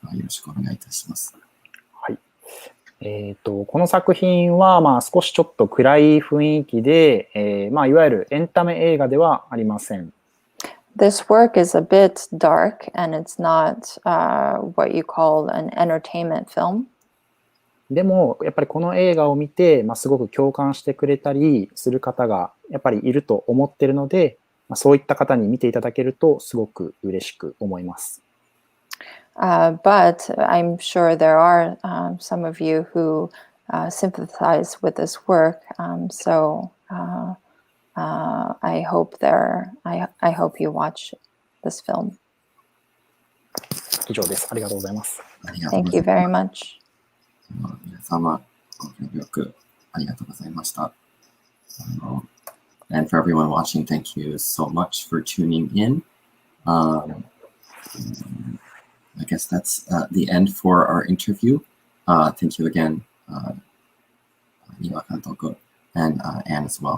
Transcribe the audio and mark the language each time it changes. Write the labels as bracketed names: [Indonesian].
[Japanese] よろしくお願いいたします。はい。この作品は少しちょっと暗い雰囲気で、いわゆるエンタメ映画ではありません。 [English] This work is a bit dark and it's not what you call an entertainment film. [Japanese] でもやっぱりこの映画を見て、すごく共感してくれたりする方がやっぱりいると思っているので、そういった方に見ていただけるとすごく嬉しく思います。 [English] But I'm sure there are some of you who sympathize with this work. So I hope I hope you watch this film. [Japanese] 以上です。ありがとうございます。ありがとうご [English] Thank [Japanese] ざ [English] you [Japanese] います。 [English] very much. [Japanese] 皆様、ご協力ありがとうございました。 [English] And for everyone watching, thank you so much for tuning in. I guess that's the end for our interview. Thank you again, Niwa Kantoku, and Anne as well.